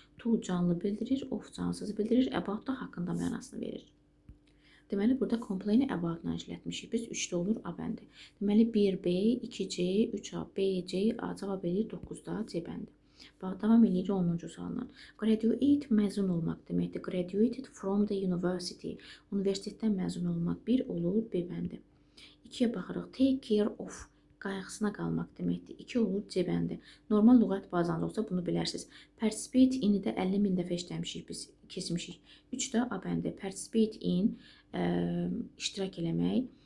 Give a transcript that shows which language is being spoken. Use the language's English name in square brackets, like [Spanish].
[Azerbaijani] To canlı bildirir, of cansız bildirir, about da haqqında mənasını verir. Deməli, burada complain-i about-la işlətmişik. Biz 3-də olur A bəndi. Deməli, 1B, 2C, 3A, B, C, A cavab edir 9-da C bəndi. Bax, davam edirik 10-cu sualdan. Graduate məzun olmaq deməkdir. [English] Graduated from the university. [Azerbaijani] Universitetdən məzun olmaq 1 olur B bəndi. 2-yə baxırıq. [English] Take care of. [Azerbaijani] Qayğısına qalmaq deməkdir. 2 olur C bəndi. Normal lüğət bazanız olsa bunu bilərsiniz. Participate in-i də 50.000 dəfə işləmişik, biz keçmişik. 3-də A bəndi. Participate in, iştirak eləmək.